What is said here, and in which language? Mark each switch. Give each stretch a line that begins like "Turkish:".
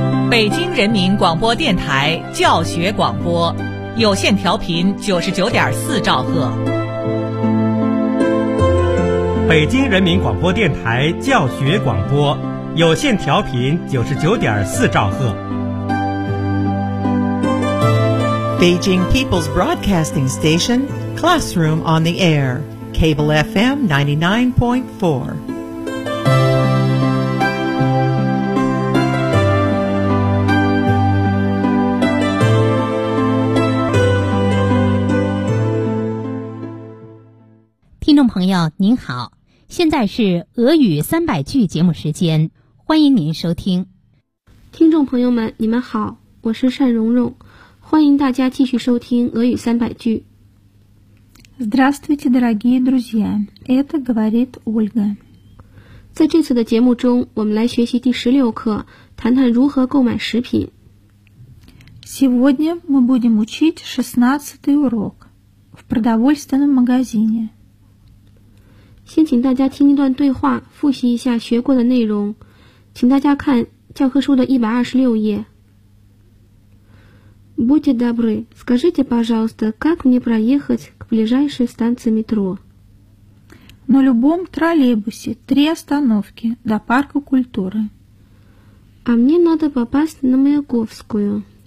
Chinese: 北京人民广播电台教学广播，有线调频99.4兆赫。北京人民广播电台教学广播，有线调频99.4兆赫。
English: Beijing People's Broadcasting Station, Classroom on the Air, Cable FM 99.4.
Chinese: 朋友您好，现在是俄语300句节目时间，欢迎您收听。听众朋友们你们好，我是单蓉蓉，欢迎大家继续收听俄语300句。
Russian: Здравствуйте, дорогие друзья, это говорит Ольга.
Chinese: 在这次的节目中我们来学习第16课，谈谈如何购买食品。
Russian: Сегодня мы будем учить 16 урок в продовольственном магазине.
Chinese: 先请大家听一段对话，复习一下学过的内容。请大家看教科书的126页。
Russian: Будьте добры, скажите, пожалуйста, как мне проехать к ближайшей станции метро? На любом троллейбусе, 3 остановки, до парка культуры. А мне надо попасть на Маяковскую.